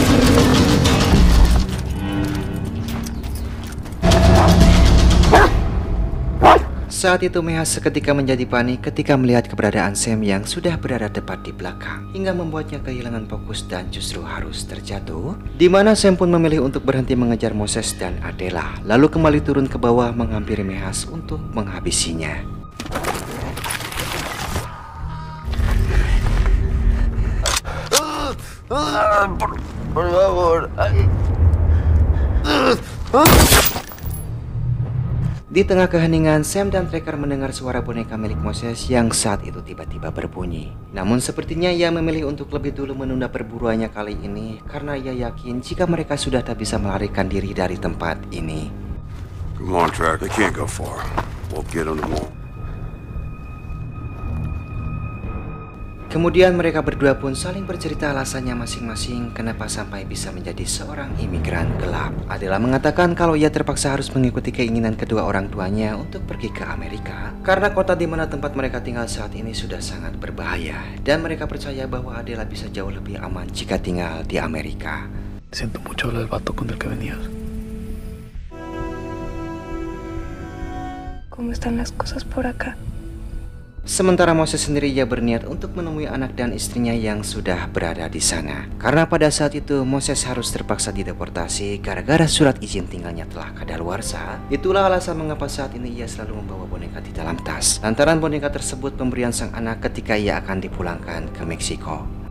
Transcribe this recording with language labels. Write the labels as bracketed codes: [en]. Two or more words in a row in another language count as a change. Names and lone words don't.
[id] Saat itu Meas seketika menjadi panik ketika melihat keberadaan Sam yang sudah berada tepat di belakang, hingga membuatnya kehilangan fokus dan justru harus terjatuh. Di mana Sam pun memilih untuk berhenti mengejar Moses dan Adela, lalu kembali turun ke bawah menghampiri Meas untuk menghabisinya. [es] Por favor. [id] Di tengah keheningan, Sam dan Tracker mendengar suara boneka milik Moses yang saat itu tiba-tiba berbunyi. Namun sepertinya ia memilih untuk lebih dulu menunda perburuannya kali ini, karena ia yakin jika mereka sudah tak bisa melarikan diri dari tempat ini. [en] Come on, Tracker. They can't go far. We'll get them all. [id] Kemudian mereka berdua pun saling bercerita alasannya masing-masing kenapa sampai bisa menjadi seorang imigran gelap. Adela mengatakan kalau ia terpaksa harus mengikuti keinginan kedua orang tuanya untuk pergi ke Amerika, karena kota di mana tempat mereka tinggal saat ini sudah sangat berbahaya, dan mereka percaya bahwa Adela bisa jauh lebih aman jika tinggal di Amerika. [es] Siento mucho el vato con el que venías. ¿Cómo están las cosas por acá? [id] Sementara Moses sendiri ia berniat untuk menemui anak dan istrinya yang sudah berada di sana. Karena pada saat itu Moses harus terpaksa dideportasi gara-gara surat izin tinggalnya telah kadaluarsa. Itulah alasan mengapa saat ini ia selalu membawa boneka di dalam tas, lantaran boneka tersebut pemberian sang anak ketika ia akan dipulangkan ke Meksiko.